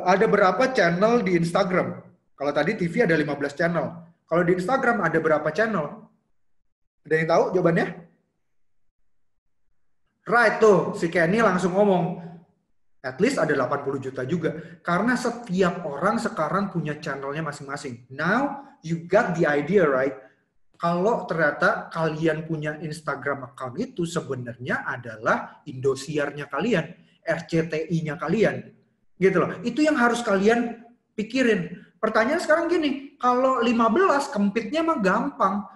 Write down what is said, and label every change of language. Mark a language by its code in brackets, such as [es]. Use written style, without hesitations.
[id] Ada berapa channel di Instagram? Kalau tadi TV ada 15 channel. Kalau di Instagram ada berapa channel? Ada yang tahu jawabannya? Right tuh, si Kenny langsung ngomong. At least ada 80 juta juga. Karena setiap orang sekarang punya channelnya masing-masing. [en] Now, you got the idea, right? [id] Kalau ternyata kalian punya Instagram account itu sebenarnya adalah Indosiarnya kalian, RCTI-nya kalian. Gitu loh. Itu yang harus kalian pikirin. Pertanyaan sekarang gini, kalau 15 kempitnya mah gampang.